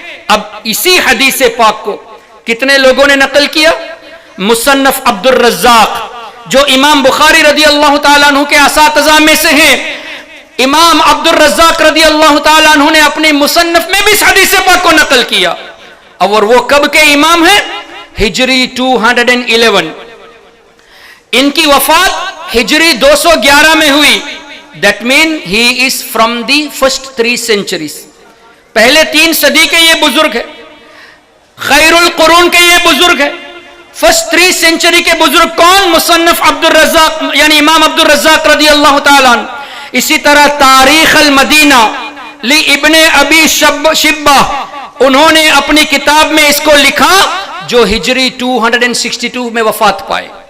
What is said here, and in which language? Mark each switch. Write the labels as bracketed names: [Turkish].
[Urdu] اب اسی حدیث پاک کو کتنے لوگوں نے نقل کیا؟ مصنف عبد الرزاق جو امام بخاری رضی اللہ تعالیٰ عنہ کے اساتذہ میں سے ہیں، امام عبد الرزاق رضی اللہ تعالیٰ عنہ نے اپنی مصنف میں بھی اس حدیث پاک کو نقل کیا. اور وہ کب کے امام ہیں؟ ہجری 211. ان کی وفات ہجری 211 میں ہوئی. [English] That means he is from the first 3 centuries. [Urdu] پہلے 3 صدی کے یہ بزرگ ہے، خیر القرون کے یہ بزرگ ہے. [English] first 3 century [Urdu] کے بزرگ کون؟ مصنف عبد الرزاق یعنی امام عبد الرزاق رضی اللہ تعالیٰ عنہ. اسی طرح تاریخ المدینہ لی ابن ابی شبہ، انہوں نے اپنی کتاب میں اس کو لکھا جو ہجری 262 میں وفات پائے.